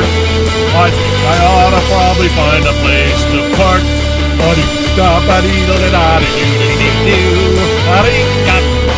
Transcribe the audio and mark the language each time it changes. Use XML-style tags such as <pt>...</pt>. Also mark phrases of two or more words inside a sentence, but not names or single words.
<en>I think I ought to probably find a place to park. Ba-dee-da-ba-dee-da-da-da-dee-doo-dee-doo-doo.</en>